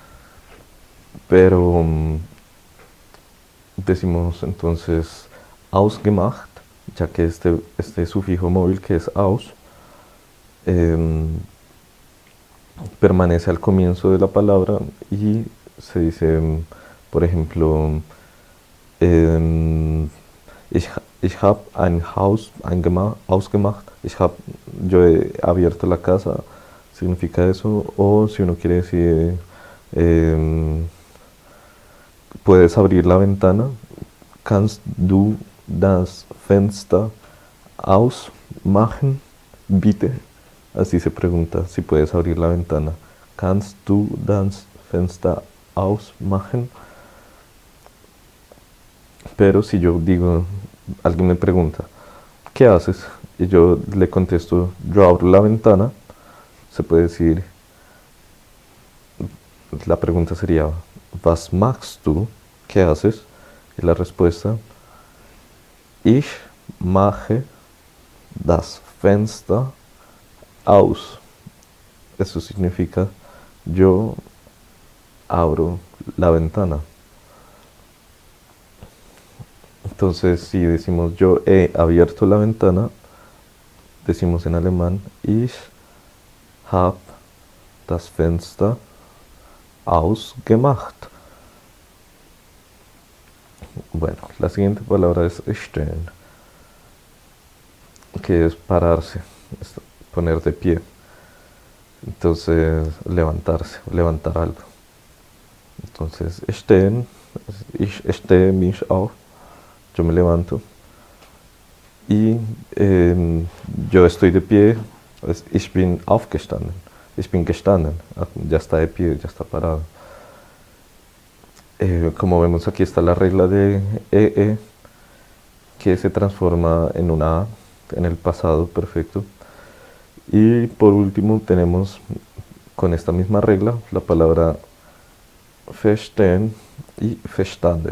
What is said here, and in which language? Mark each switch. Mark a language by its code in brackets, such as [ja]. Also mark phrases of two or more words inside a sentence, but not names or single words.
[es] Pero decimos entonces ausgemacht, ya que este sufijo móvil que es aus em, permanece al comienzo de la palabra y se dice, por ejemplo, [de] em, ich habe ein Haus ausgemacht, [es] yo he abierto la casa, significa eso, o si uno quiere decir, em, puedes abrir la ventana, [de] kannst du das Fenster ausmachen, bitte. [es] Así se pregunta si puedes abrir la ventana. [de] Kannst du das Fenster ausmachen? [es] Pero si yo digo, alguien me pregunta, ¿qué haces? Y yo le contesto, yo abro la ventana, se puede decir, la pregunta sería, [de] ¿was machst du? [es] ¿Qué haces? Y la respuesta, [de] ich mache das Fenster aus. [es] Eso significa, yo abro la ventana. Entonces, si decimos yo he abierto la ventana, decimos en alemán, [de] ich habe das Fenster ausgemacht. [es] Bueno, la siguiente palabra es stehen, que es pararse, es poner de pie. Entonces, levantarse, levantar algo. Entonces, [de] stehen, ich stehe mich auf, [es] yo me levanto. Y yo estoy de pie, es [de] ich bin aufgestanden. Ich bin gestanden, [es] ya está de pie, ya está parado. Como vemos aquí está la regla de EE, que se transforma en una A en el pasado perfecto. Y por último tenemos con esta misma regla la palabra verstehen y verstanden.